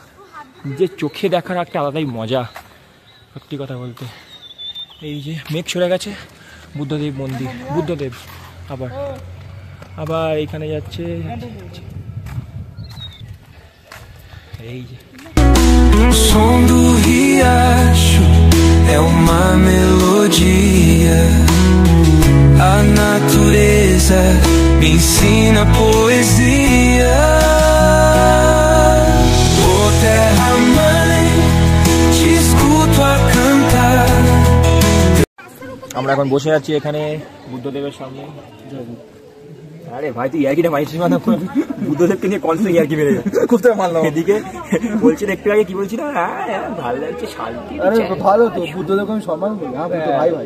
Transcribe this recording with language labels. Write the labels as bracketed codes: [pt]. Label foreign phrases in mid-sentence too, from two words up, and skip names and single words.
[bn] যে চোখে দেখার একটা আলাদাই মজা, সত্যি কথা বলতে। এই যে মেঘ সরে গেছে, বুদ্ধদেব মন্দির, বুদ্ধদেব আবার এইখানে যাচ্ছে। এই যে [pt] som do riacho é uma melodia. A natureza me ensina poesia. Oh terra mãe, te escuto a cantar. [bn] আমরা এখন বসে আছি এখানে বুদ্ধদেবের সামনে। আরে ভাই তুই ইয়ার্কিটা মাইছিস মানে বুদ্ধদেবকে নিয়ে কনসেপ্ট ইয়ার্কি মেরে যায়, কোথায় মারলাম। এদিকে বলছি একটু আগে কি বলছি না, ভালো লাগছে শান্তি। আরে ভালো তো, বুদ্ধদেবকে আমি সম্মান করি। হ্যাঁ বুদ্ধ ভাই ভাই।